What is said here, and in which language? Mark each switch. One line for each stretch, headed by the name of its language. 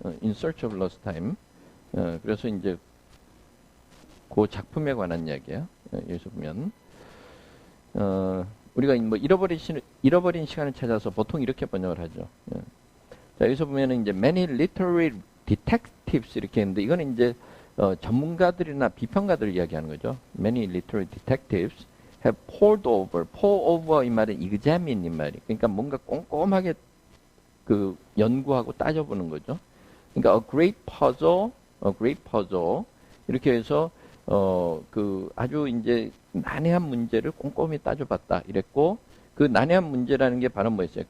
Korean: In Search of Lost Time 그래서 이제 그 작품에 관한 이야기예요. 여기서 보면 우리가 뭐 잃어버린 시간을 찾아서 보통 이렇게 번역을 하죠. 자, 여기서 보면은 이제
English: many literary detectives
Korean: 이렇게 했는데 이거는 이제 전문가들이나 비평가들을 이야기하는 거죠.
English: Many literary detectives have pored over.
Korean: pour over 이 말은 examine 이 말이. 그러니까 뭔가 꼼꼼하게 그 연구하고 따져보는 거죠. 그러니까
English: a great puzzle
Korean: 이렇게 해서 그 아주 이제 난해한 문제를 꼼꼼히 따져봤다 이랬고 그 난해한 문제라는 게 바로 뭐였어요?